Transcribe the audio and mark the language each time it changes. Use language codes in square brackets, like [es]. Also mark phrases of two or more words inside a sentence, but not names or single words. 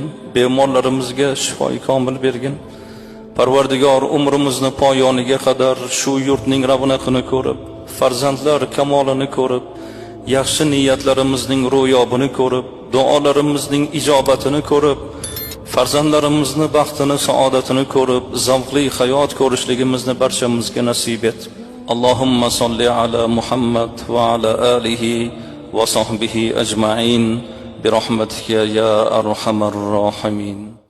[uz] Bemorlarimizga shifoi komil bergin. Parvardigor, umrimizni poyoniga qadar shu yurtning ravnaqini ko'rib, farzandlar kamolini ko'rib, yaxshi niyatlarimizning ro'yobini ko'rib, duolarimizning ijobatini ko'rib, farzandlarimizni baxtini, saodatini ko'rib, zavqli hayot ko'rishligimizni barchamizga nasib et. [ar] اللهم صل على محمد وعلى آله وصحبه أجمعين برحمتك يا أرحم الراحمين.